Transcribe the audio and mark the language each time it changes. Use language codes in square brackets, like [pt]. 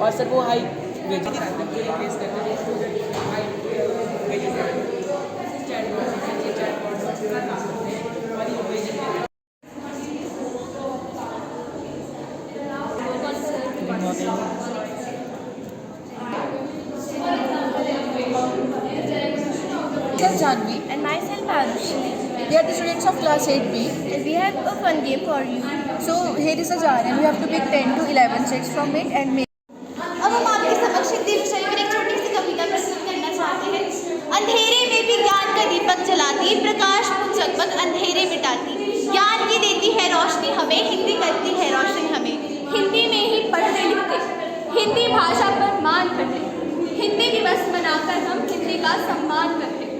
[hi] और सर वो high Janvi [en] And myself Arushi. we are the students of class 8B. We have a fun game for you. So here is a jar and you have to pick 10 to 11 checks from it and make. [hi] अब हम आपके समक्ष हिंदी विषय पर एक छोटी सी कविता प्रस्तुत करना चाहते हैं। अंधेरे में भी ज्ञान का दीपक जलाती, प्रकाश पुंज जगमग अंधेरे मिटाती, ज्ञान की देती है रोशनी हमें, हिंदी करती है रोशन हमें। हिंदी में ही पढ़ते लिखते, हिंदी भाषा पर मान करते, हिंदी दिवस मनाकर हम हिंदी का सम्मान करते।